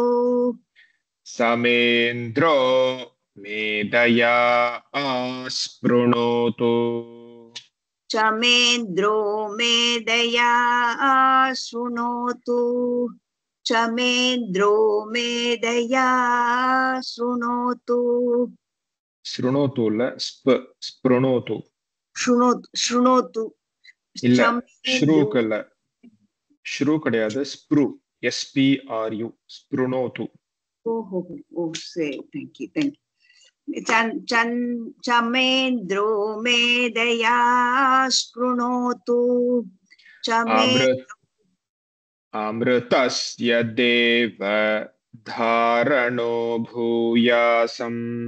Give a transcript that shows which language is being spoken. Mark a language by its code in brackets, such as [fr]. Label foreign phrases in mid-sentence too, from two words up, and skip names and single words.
[sa] समेन्द्रो मेधया स्पृणोतु समेन्द्रो मेधया शृणोतु समेन्द्रो मेधया शृणोतु शृणोतु இல்ல ஸ்ப்ருணோது शृणोतु [ta] இல்ல ஸ்ரூக் இல்ல ஸ்ரூ கிடையாது ஸ்ப்ரு SPRU ஸ்ப்ருணோது ஓ சரி [en] thank you [sa] समेन्द्रो मेधया शृणोतु अमृतस्य देव धारणो भूयासम्